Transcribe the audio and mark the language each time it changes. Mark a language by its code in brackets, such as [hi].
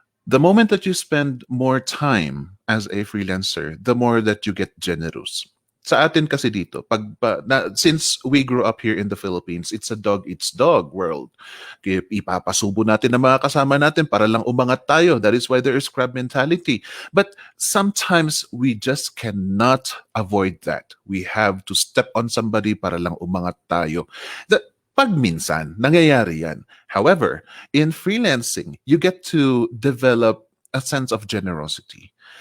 [en] The moment that you spend more time as a freelancer, the more that you get generous. [tl] Sa atin kasi dito, [en] since we grew up here in the Philippines, it's a dog eats dog world. [tl] Kaya ipapasubo natin ang mga kasama natin para lang umangat tayo. [en] That is why there is crab mentality. But sometimes we just cannot avoid that. We have to step on somebody [tl] para lang umangat tayo. Pag minsan, nangyayari yan. [en] However, in freelancing, you get to develop a sense of generosity.